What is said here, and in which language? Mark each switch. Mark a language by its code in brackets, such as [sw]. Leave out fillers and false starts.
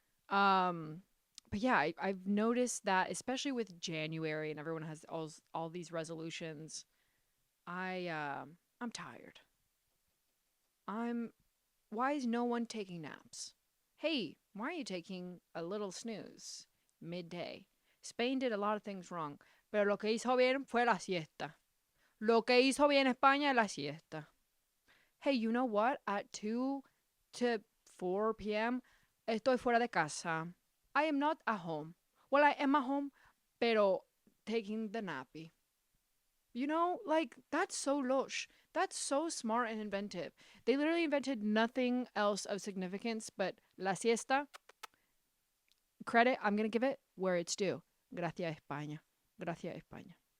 [en] Um but yeah, I've noticed that especially with January and everyone has all these resolutions. I'm tired. I'm Why is no one taking naps? Hey, why are you taking a little snooze midday? Spain did a lot of things wrong, [es] pero lo que hizo bien fue la siesta. Lo que hizo bien España la siesta. [en] Hey, you know what? At 2 to 4 p.m., [es] estoy fuera de casa. [en] I am not at home. Well, I am at home, [es] pero [en] taking the nappy. You know, like, that's so lush. That's so smart and inventive. They literally invented nothing else of significance but la siesta. Credit, I'm going to give it where it's due. [es] Gracias, España. Gracias, España.